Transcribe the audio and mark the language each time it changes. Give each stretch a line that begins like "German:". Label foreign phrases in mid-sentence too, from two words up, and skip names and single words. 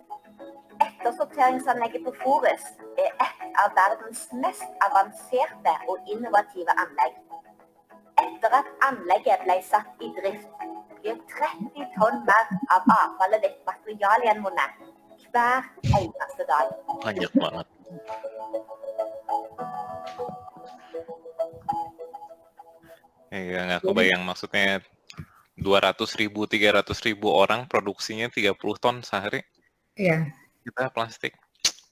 Norwegian: Ettersorteringsanlegget på Forus er et av verdens mest avanserte og innovative anlegg. Etter at anlegget ble satt i drift, blir 30 tonn mer av avfallet ditt materialgjenvunnet hver eneste dag.
Indonesian: Banyak banget. Ya, nggak kebayang, maksudnya 200.000, 300.000 orang produksinya 30 ton sehari. Iya. Kita plastik. Oke.